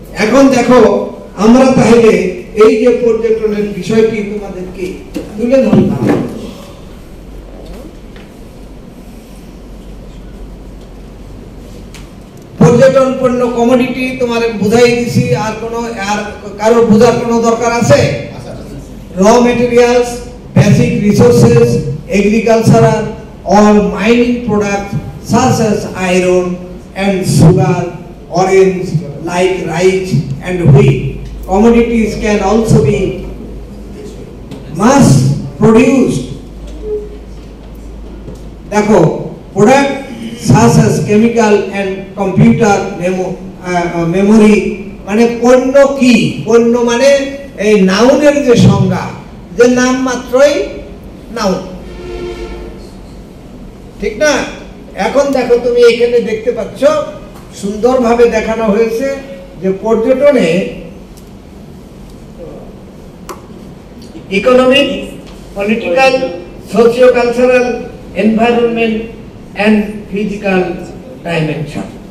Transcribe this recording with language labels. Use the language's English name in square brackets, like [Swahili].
[Bangla] এখন দেখো, আমরা তাহলে এই যে পর্যটনের বিষয়টি তোমাদেরকে তুলে ধরলাম, পর্যটন পণ্য কমোডিটি তোমার বুঝাই দিছি। আর কারো বোঝার কোনো দরকার আছে? [English] Raw materials, basic resources, agricultural or mining products such as iron and sugar, orange like rice and wheat. Commodities can also be mass produced. দেখো, product such as chemical and computer memory, [Bangla] মানে পণ্য কি? পণ্য মানে এই নাউনের যে সংজ্ঞা, যে নাম মাত্রই নাউন, ঠিক না? এখন দেখো, তুমি এখানে দেখতে পাচ্ছ সুন্দরভাবে দেখানো হয়েছে যে পর্যটনে economic, political, socio cultural, environment and physical dimension.